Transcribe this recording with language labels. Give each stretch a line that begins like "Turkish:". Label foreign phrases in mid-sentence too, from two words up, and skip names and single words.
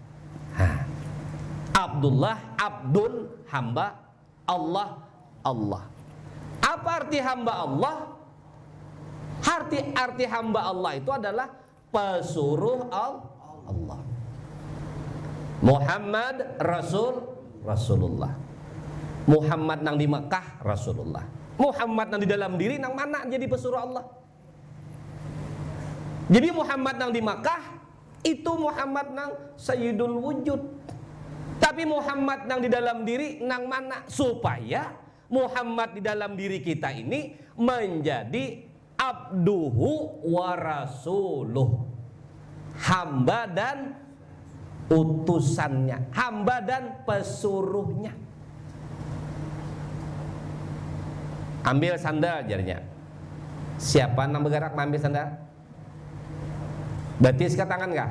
Indonesian: Abdullah, Abdul, hamba, Allah, Allah. Apa arti hamba Allah? Arti hamba Allah itu adalah pesuruh Allah. Muhammad Rasulullah. Muhammad nang di Mekah Rasulullah. Muhammad nang di dalam diri nang mana jadi pesuruh Allah. Jadi Muhammad nang di Mekah itu Muhammad nang Sayyidul Wujud. Tapi Muhammad nang di dalam diri nang mana, supaya Muhammad di dalam diri kita ini menjadi
Arabic: عبده ورسوله,
Indonesian: hamba dan utusannya, hamba dan pesuruhnya. Ambil sandal jarinya. Siapa nang bergerak mengambil sandal? Berarti sikat tangan kah?